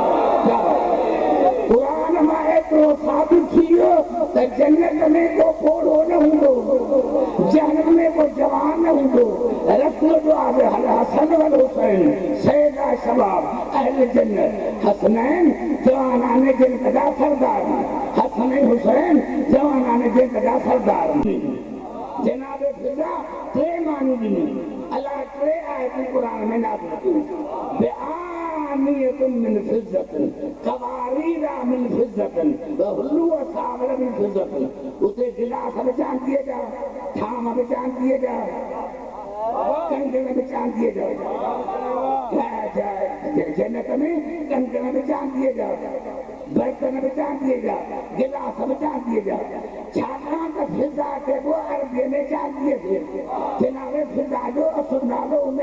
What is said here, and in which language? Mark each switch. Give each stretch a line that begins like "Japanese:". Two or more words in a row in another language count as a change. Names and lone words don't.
Sindhi: क़ुरान में एतिरो साबित थी वियो त जन्नत में को पोढ़ो न हूंदो जहन्नम में को जवान न हूंदो रसूल जो आहे
Arabic: حسن والحسين سيدا شباب أهل الجنة
Sindhi: हसनैन जवानान जन्नत जा सरदार हसन हुसैन जवानान जन्नत जा सरदार जनाब फिजा टे मानी ॾिनी अल्लाह टे आयतूं क़ुरान में नाज़िल कयूं
Arabic: بآنية من فضة قوارير من فضة وحلوا أساور من فضة
Sindhi: उते गिलास में चांदीअ जा थाम में चांदीअ जा कंगण में चांदीअ जा जन्नत में कंगण में चांदीअ जा बर्तन में चांदीअ जा गिलास में चांदीअ जा छाकाणि त फिज़ा चइबो अरबीअ में चांदीअ खे जनाब फिज़ा जो असुल नालो उमे